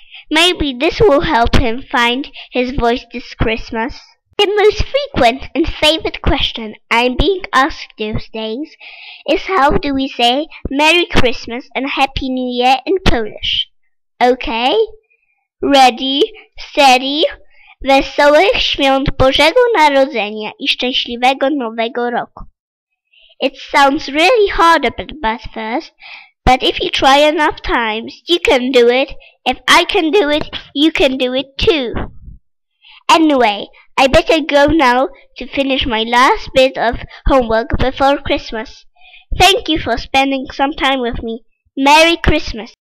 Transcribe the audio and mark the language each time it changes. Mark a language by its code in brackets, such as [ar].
[en] Maybe this will help him find his voice this Christmas. The most frequent and favorite question I'm being asked these days is how do we say Merry Christmas and Happy New Year in Polish? Okay? Ready, steady, [pl] wesołych świąt Bożego Narodzenia I szczęśliwego Nowego Roku. [en] It sounds really hard at first, but if you try enough times, you can do it. If I can do it, you can do it too. Anyway, I better go now to finish my last bit of homework before Christmas. Thank you for spending some time with me. Merry Christmas!